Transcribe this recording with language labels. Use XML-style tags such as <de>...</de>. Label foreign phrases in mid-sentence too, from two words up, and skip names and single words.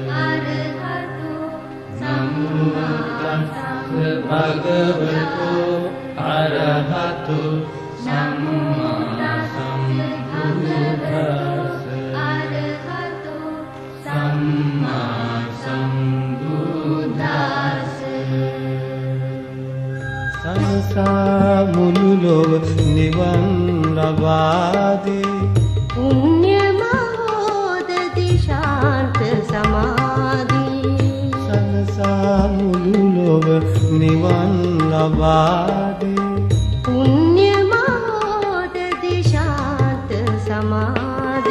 <pi>නමෝ තස්ස භගවතු අරහතු සම්මා සම්බුද්දස්ස සම්මා සම්බුද්දස්ස</pi> <si>සංසා මුළු ලොව නිවන් ලබාදී පුණ්‍ය මහෝදති ශාන්ත සමාධි සංසා මුළු ලොව නිවන් ලබාදී පුණ්‍ය මහෝදති ශාන්ත සමාධි</si>